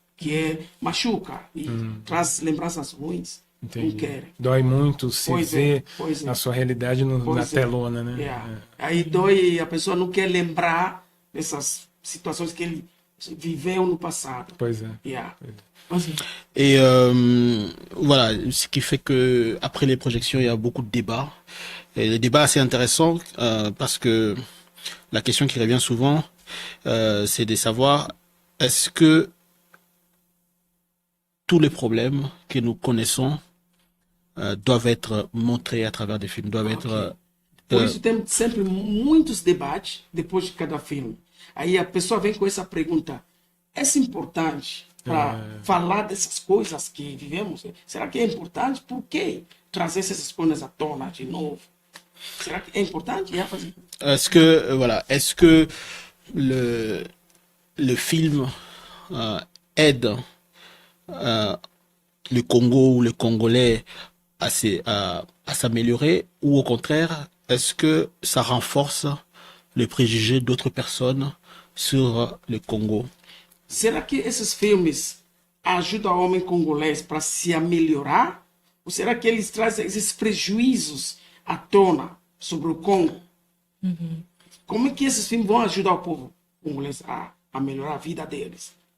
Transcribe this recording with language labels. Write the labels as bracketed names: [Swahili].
[Portuguese] Que machuca e traz lembranças ruins. Entendi. Não querem. Dói muito se ver pois é. a sua realidade na telona, né? [English] Yeah. [Portuguese] Aí dói, a pessoa não quer lembrar dessas situações que ele viveu no passado. Pois é. [English] Yeah. [French] Et voilà, ce qui fait que après les projections, il y a beaucoup de débats. Et les débats assez intéressants parce que la question qui revient souvent, c'est de savoir est-ce que tous les problèmes que nous connaissons doivent être montrés à travers des films, doivent être... [Portuguese] Por isso tem sempre muitos debates depois de cada filme. Aí a pessoa vem com essa pergunta, é importante para falar dessas coisas que vivemos? Será que é importante? Por que trazer essas coisas à tona de novo? Será que é importante? [French] Est-ce que, voilà, est-ce que le film aide le Congo ou le Congolais à s'améliorer, ou au contraire, est-ce que ça renforce les préjugés d'autres personnes sur le Congo? [Portuguese] Será que esses filmes ajudam o homem congolês para se melhorar? Ou será que eles trazem esses prejuízos à tona sobre o Congo? Como é que esses filmes vão ajudar o povo congolês a melhorar a vida deles?